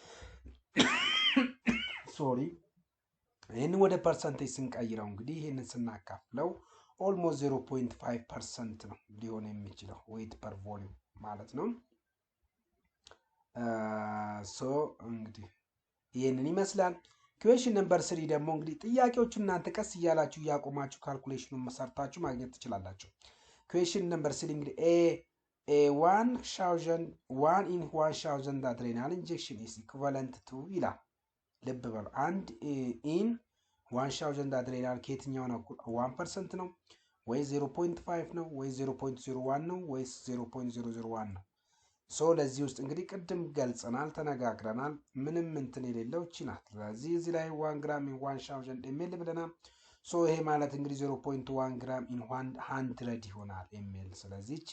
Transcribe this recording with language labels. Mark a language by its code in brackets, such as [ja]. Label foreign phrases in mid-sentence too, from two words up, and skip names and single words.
[am] ሶሪ ይሄን ወደ ፐርሰንቴጅ ስንቀይረው እንግዲህ ይሄንን ስናካፍለው ኦልሞስት 0.5% ነው ሊሆን የሚችለው [en] weight per volume [am] ማለት ነው። ሶ እንግዲህ ይሄንን ይመስላል። [en] question number 3 [am] ደግሞ እንግዲህ ጥያቄዎቹ እናንተ ቀስ እያላችሁ ያቆማችሁ ካልኩሌሽኑን መሰርታችሁ ማግኘት ትችላላችሁ። [en] question number 3 [am] እንግዲህ [en] one in 1000 adrenal injection is equivalent to [am] ይላል። ልብ በሉ አንድ [en] in 1000 adrenal [am] ከየትኛው ነው? 1% ነው ወይ 0.5 ነው ወይ 0.01 ነው ወይ 0.001 ነው? ሶ ለዚህ ውስጥ እንግዲህ ቅድም ገልጸናል ተነጋግረናል። ምንም እንትን የሌለው እቺ ናት። ስለዚህ እዚህ ላይ 1 ግራም in 1000 ml ብለናል። ሶ ይሄ ማለት እንግዲህ 0.1 ግራም in 100 ይሆናል ml። ስለዚህ እቺ